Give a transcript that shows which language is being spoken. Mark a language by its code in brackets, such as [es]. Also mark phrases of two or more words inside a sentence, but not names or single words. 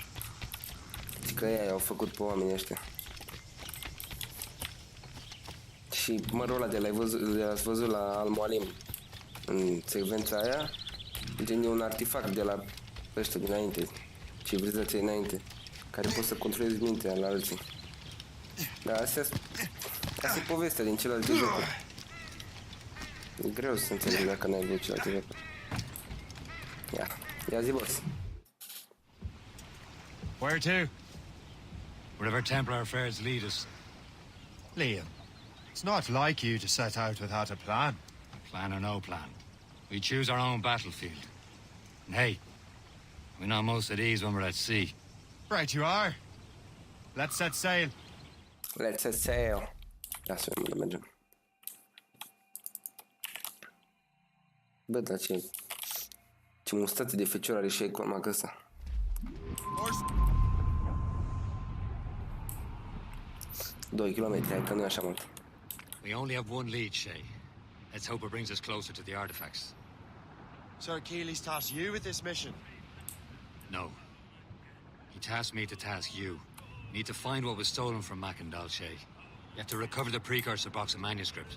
[ro] Și că aia au făcut pe oamenii ăștia. Și mărul ăla de l-ați văzut la Al-Mualim, în secvența aia, gen e un artefact de la ăștia dinainte, civilizația înainte, care poți să controlezi mintea la alții. Dar asta e povestea din celelalte jocuri. E greu să înțelegi dacă n-ai văzut celelalte jocuri. Ia zi, boss. [en] Where to? Wherever Templar affairs lead us. Liam, it's not like you to set out without a plan. Plan or no plan, we choose our own battlefield. And hey, we're not most at ease when we're at sea. Right you are. Let's set sail. Let's set sail. [ro] Ia să vedem unde mergem. Bă, dar ce mustață de fecior are și economic ăsta. 2 kilometri, hai că nu e așa mult. [en] We only have one lead, Shay. Let's hope it brings us closer to the artifacts. So Achilles tasked you with this mission? No. He tasked me to task you. You need to find what was stolen from Macandal, Shay. You have to recover the precursor box of manuscript.